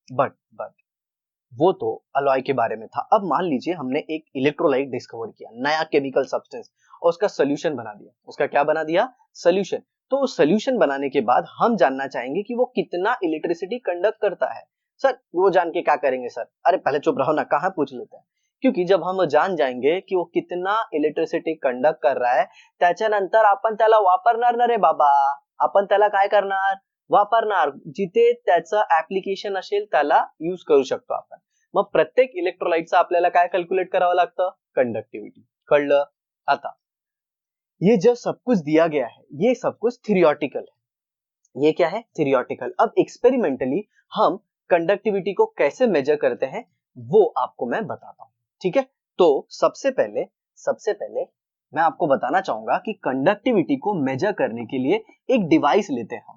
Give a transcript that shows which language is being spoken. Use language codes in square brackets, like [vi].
[hi] But वो तो alloy के बारे में था। अब मान लीजिए हमने एक इलेक्ट्रोलाइट डिस्कवर किया, नया केमिकल सब्सटेंस, और उसका सोल्यूशन बना दिया। उसका क्या बना दिया? सोल्यूशन। तो उस सोल्यूशन बनाने के बाद हम जानना चाहेंगे कि वो कितना इलेक्ट्रिसिटी कंडक्ट करता है। सर वो जान के क्या करेंगे सर? अरे पहले चुप रहो ना, कहाँ पूछ लेते हैं। क्योंकि जब हम जान जाएंगे कि वो कितना इलेक्ट्रिसिटी कंडक्ट कर रहा है, [mr] त्याच्यानंतर आपण त्याला वापरणार ना रे बाबा, आपण त्याला काय करणार, वापरणार, जिथे त्याचं ऍप्लिकेशन असेल त्याला यूज करू शकतो आपण। मग प्रत्येक इलेक्ट्रोलाइटचा आपल्याला काय कॅल्क्युलेट करावं लागतं? कंडक्टिविटी। कळलं? [hi] आता ये जो सब कुछ दिया गया है ये सब कुछ थियोरेटिकल है। ये क्या है? थियोरेटिकल। अब एक्सपेरिमेंटली हम कंडक्टिविटी को कैसे मेजर करते हैं वो आपको मैं बताता हूं, ठीक है? तो सबसे पहले मैं आपको बताना चाहूंगा कि कंडक्टिविटी को मेजर करने के लिए एक डिवाइस लेते हैं हम।